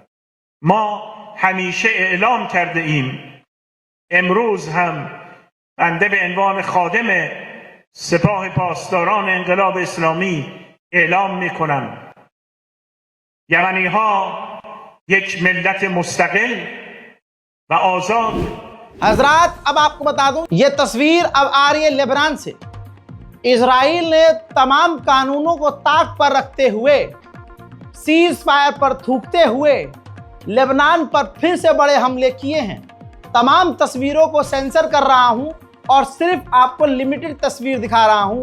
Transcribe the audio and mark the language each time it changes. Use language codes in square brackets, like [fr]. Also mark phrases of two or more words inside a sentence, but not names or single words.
[fa] ما همیشه اعلام کرده ایم، امروز هم بنده به عنوان خادم سپاه پاسداران انقلاب اسلامی اعلام میکنم یمنی ها یک ملت مستقل و آزاد। [hi] हजरात, अब आपको बता दूं, ये तस्वीर अब आ रही है लेबनान से। इजराइल ने तमाम कानूनों को ताक पर रखते हुए, [en] cease fire [hi] पर थूकते हुए लेबनान पर फिर से बड़े हमले किए हैं। तमाम तस्वीरों को सेंसर कर रहा हूं और सिर्फ आपको लिमिटेड तस्वीर दिखा रहा हूं।